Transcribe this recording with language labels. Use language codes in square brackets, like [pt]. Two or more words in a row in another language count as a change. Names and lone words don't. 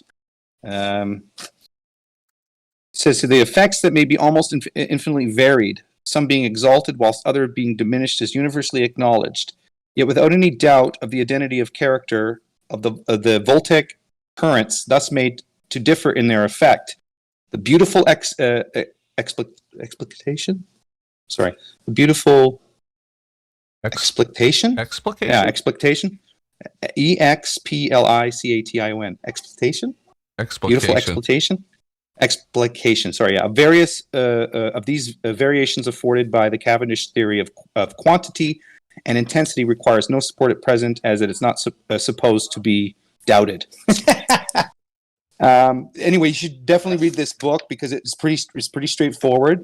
[en] It says, so the effects that may be almost infinitely varied, some being exalted whilst other being diminished, is universally acknowledged, yet without any doubt of the identity of character of the voltaic currents, thus made to differ in their effect. The beautiful explication? Sorry. The beautiful explication? Explication? Yeah, explication. EXPLICATION. Explication? Beautiful explication? Explication. Sorry. Yeah. Various of these variations afforded by the Cavendish theory of quantity and intensity requires no support at present, as it is not supposed to be doubted. Anyway, you should definitely read this book because it's pretty straightforward.